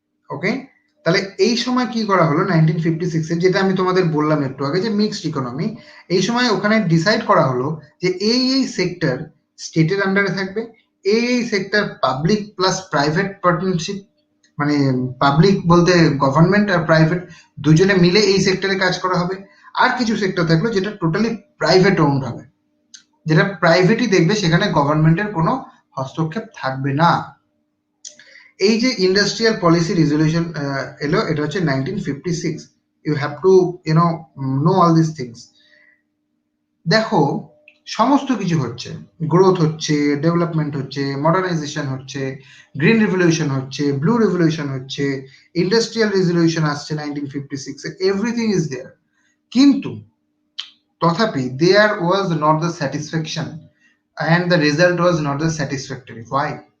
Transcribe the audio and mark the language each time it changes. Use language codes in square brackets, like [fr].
[bn] Okay, তাহলে এই সময় কি করা হলো 1956 এ, যেটা আমি তোমাদের বললাম একটু আগে যে মিক্সড ইকোনমি, এই সময় ওখানে ডিসাইড করা হলো যে এই সেক্টর স্টেটের আন্ডারে থাকবে, এই sector public plus private partnership, মানে পাবলিক বলতে গভর্নমেন্ট আর প্রাইভেট দুজনে মিলে এই সেক্টরে কাজ করা হবে। আর কিছু সেক্টর থাকলো যেটা টোটালি প্রাইভেট ওন্ড হবে, যেটা প্রাইভেটই দেখবে, সেখানে গভর্নমেন্টের কোনো হস্তক্ষেপ থাকবে না। এই যে ইন্ডাস্ট্রিয়াল পলিসি রেজলিউশন এলো, এটা হচ্ছে 1956। [en] you have to know all these things. [bn] দেখো, সমস্ত কিছু হচ্ছে, গ্রোথ হচ্ছে, ডেভেলপমেন্ট হচ্ছে, মডার্নাইজেশন হচ্ছে, গ্রিন রিভলিউশন হচ্ছে, ব্লু রিভলিউশন হচ্ছে, ইন্ডাস্ট্রিয়াল রিভলিউশন আসছে 1956 [en] everything is there, [bn] কিন্তু তথাপি [en] There was not the satisfaction and the result was not the satisfactory. Why?